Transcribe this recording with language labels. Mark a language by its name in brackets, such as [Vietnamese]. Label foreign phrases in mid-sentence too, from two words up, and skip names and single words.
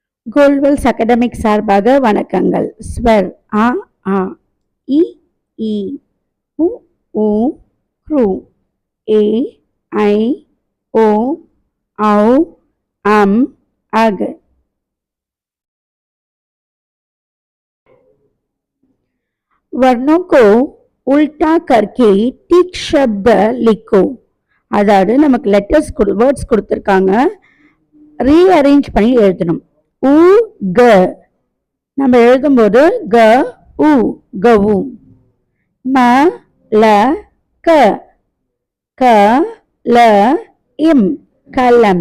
[Tamil] கோல்வெல்ஸ் அகாடமிக் சார்பாக வணக்கங்கள். [Hindi] स्वर आ आ इ ई उ ऊ क्रु ए ऐ ओ औ अम अग. वर्णों को उल्टा करके ठीक शब्द लिखो. [Tamil] அதாவது நமக்கு [English] letters words [Tamil] கொடுத்துருக்காங்க, ரீஅரேஞ்ச் பண்ணி எழுதணும். உ க நம்ம எழுதும்போது க உ கவு. ம ல க க ல இம் கலம்.